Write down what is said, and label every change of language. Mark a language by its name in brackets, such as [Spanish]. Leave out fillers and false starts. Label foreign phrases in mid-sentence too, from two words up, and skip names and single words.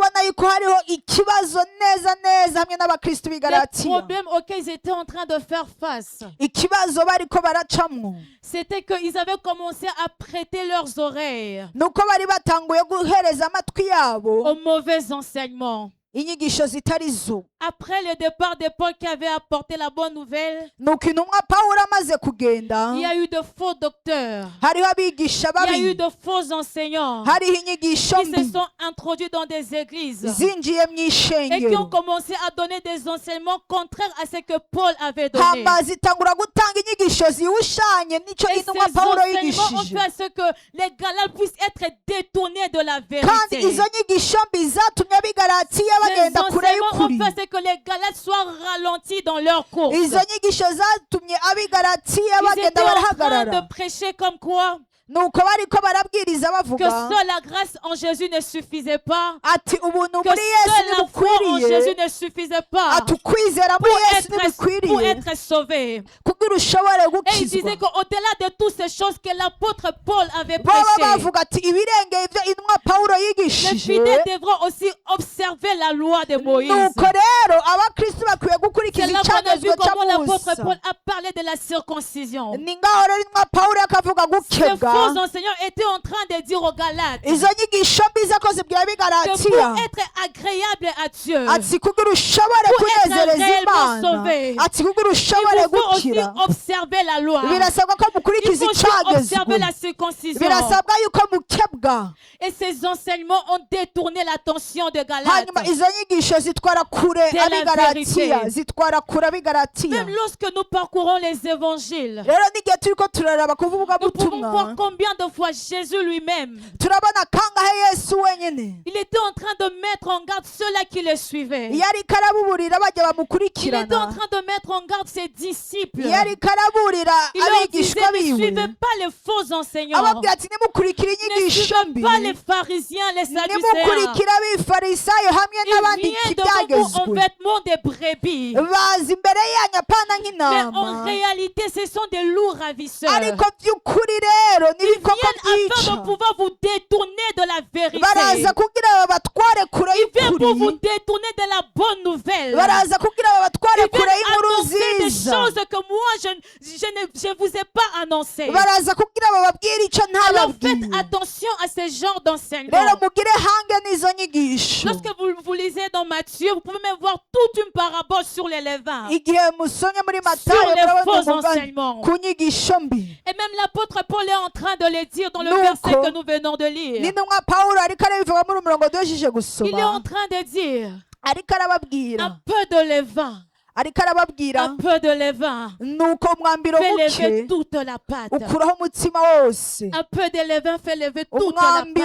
[French] Le problème auquel ils étaient en train de faire face, c'était qu'ils avaient commencé à prêter leurs oreilles aux mauvais enseignements. [Rundi] inyigisho zitari zo. [French] Après le départ de Paul qui avait apporté la bonne nouvelle, [Rundi] nuko intumwa Pawulo amaze kugenda, [French] il y a eu de faux docteurs, [Rundi] hariho abigisha [French] il y a eu [Rundi] babi, [French] de faux enseignants [Rundi] hariho inyigisho [French] qui se [Rundi] mbi [French] sont introduits dans des églises [Rundi] zinjiye mu [French] et qui ont [Rundi] ishengero, [French] commencé à donner des enseignements contraires à ce que Paul avait donné. [Rundi] hamba zitangura gutanga inyigisho ziwushanye n'icyo [French] Et ces [Rundi] intumwa Pawulo [French] enseignements ont [Rundi] yigishije, [French] fait à ce que les Galates puissent être détournés de la [Rundi] kandi [French] vérité. [Rundi] izo nyigisho mbi zatumye abigalatiya [French] Les [Rundi] bagenda kure [French] enseignements [Rundi] y'ukuri. [French] ont fait à ce que les Galates soient ralentis dans leur course. [Rundi] Izo nyigisho zatumye abigalatiya [French] Ils étaient [Rundi] bagenda [French] en train [Rundi] barahagarara, [French] de prêcher comme quoi [Rundi] nuko bariko barabwiriza [French] que [Rundi] bavuga [French] seule la grâce en Jésus ne suffisait pas, [Rundi] ati ubuntu [French] que [Rundi] muri Yesu [French] seule la foi en Jésus [Rundi] ntibukwiriye, [French] ne suffisait pas [Rundi] ati ukwizera muri Yesu [French] pour [Rundi] ntibukwiriye [French] être sauvé. [Rundi] kugira ushobore [French] Et il [Rundi] gukizwa. [French] disait qu'au-delà de toutes ces choses que l'apôtre Paul avait [Rundi] Baba [French] prêchées, [Rundi] bavuga ati ibirengeye ibyo intumwa Pawulo [French] les [Rundi] yigishije, [French] fidèles devront aussi observer la loi de Moïse. [Rundi] nuko rero abakristo bakwiye [French] C'est [Rundi] gukurikiza [French] là qu'on a vu [Rundi] icyagezwe [French] comment [Rundi] cya [French] l'apôtre [Rundi] Musa. [French] Paul a parlé de la circoncision. [Rundi] Ni ngaho rero intumwa Pawulo akavuga [French] Ces [Rundi] gukebwa, [French] faux enseignants étaient en train de dire aux Galates [Rundi] izo nyigisho mbi zo zibwira [French] que [Rundi] abigalatiya [French] pour être agréable à Dieu, [Rundi] ati kugira ushobore [French] Pour être [Rundi] kunezereza [French] réellement [Rundi] Imana, [French] sauvé, [Rundi] ati kugira [French] il [Rundi] ushobore [French] vous faut aussi [Rundi] gukira, [French] observer la loi. [Rundi] birasabwa ko [French] Il [Rundi] mukurikiza [French] faut aussi observer [Rundi] icyagezwe, [French] la circoncision. [Rundi] birasabwa yuko mukebwa. [French] Et ces enseignements ont détourné l'attention de [Rundi] Hanyuma [French] Galates. [Rundi] izo nyigisho zitwara kure [French] De la [Rundi] abigalatiya, [French] vérité. [Rundi] zitwara kure abigalatiya. [French] Même lorsque nous parcourons les évangiles, [Rundi] Rero n'igihe turiko turaraba kuvuga [French] nous pouvons [Rundi] butumwa, [French] voir combien de fois Jésus lui-même, [Rundi] turabona kangahe Yesu wenyine [French] il était en train de mettre en garde ceux-là qui le suivaient. [Rundi] iyo ariko arabuburira bajya [French] Il était en [Rundi] bamukurikirana, [French] train de mettre en garde ses disciples. [Rundi] iyo ariko araburira [French] Il leur disait, [Rundi] abigishwa [French] ne [Rundi] biwe, [French] suivez pas les faux enseignants. [Rundi] ababwira ati nimukurikira [French] Ne [Rundi] inyigisho [French] suivez [Rundi] mbi, [French] pas les pharisiens, les sadducéens. [Rundi] nimukurikira abifarisayo hamwe [French] Ils [Rundi] n'abandi [French] viennent devant vous en [Rundi] ibyagezwe, [French] vêtements de brebis. [Rundi] baza imbere yanyu apana [French] Mais en [Rundi] nk'intama, [French] réalité, ce sont des loups ravisseurs. [Rundi] ariko by'ukuri rero [French] Ils [Rundi] n'ibikoko [French] viennent afin [Rundi] byica, [French] de pouvoir vous détourner de la vérité. [Rundi] baraza kugira babatware kure [French] Ils viennent pour vous [Rundi] y'ukuri, [French] détourner de la bonne nouvelle. [Rundi] baraza kugira babatware [French] Ils [Rundi] kure [French] viennent [Rundi] y'inkuru [French] annoncer des [Rundi] nziza, [French] choses que moi, je vous ai pas annoncées. [Rundi] baraza kugira bababwire icyo [French] Alors faites [Rundi] ntababwiye. [French] attention à ce genre d'enseignement. [Rundi] Rero mugire hange n'izo nyigisho. [French] Lorsque vous lisez dans Matthieu, vous pouvez même voir toute une parabole sur les levains. [Rundi] Igihe musomye muri [French] Sur [Rundi] Matayo [French] les [Rundi] murabona [French] faux [Rundi] umugani [French] enseignements. [Rundi] ku nyigisho mbi. [French] Et même l'apôtre Paul est en train de le dire dans le [Rundi] Nuko, [French] verset que nous venons de lire. [Rundi] n'intumwa Pawulo ariko arabivuga muri umurongo duhejeje [French] Il est en [Rundi] gusoma, [French] train de dire [Rundi] ariko arababwira, [French] un peu de levain, [Rundi] ariko arababwira [French] un peu de levain [Rundi] nuko umwambiro [French] fait lever [Rundi] muke [French] toute la pâte. [Rundi] ukuraho umutsima wose, [French] Un peu de levain fait lever toute la [Rundi] umwambiro